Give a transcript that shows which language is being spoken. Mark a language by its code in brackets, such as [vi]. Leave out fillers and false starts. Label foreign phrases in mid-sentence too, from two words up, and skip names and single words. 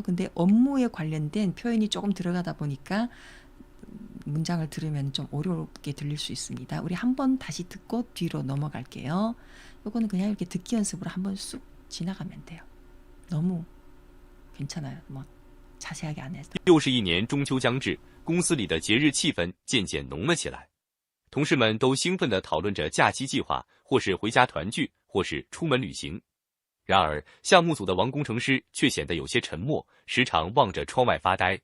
[ko] 근데 업무에 관련된 표현이 조금 들어가다 보니까 문장을 들으면 좀 어렵게 들릴 수 있습니다. 우리 한번 다시 듣고 뒤로 넘어갈게요. 요거는 그냥 이렇게 듣기 연습으로 한번 쑥 지나가면 돼요. 너무 괜찮아요. 뭐 자세하게 안 해도. [zh] 又是一年中秋将至，公司里的节日气氛渐渐浓了起来。同事们都兴奋地讨论着假期计划，或是回家团聚，或是出门旅行。然而，项目组的王工程师却显得有些沉默，时常望着窗外发呆。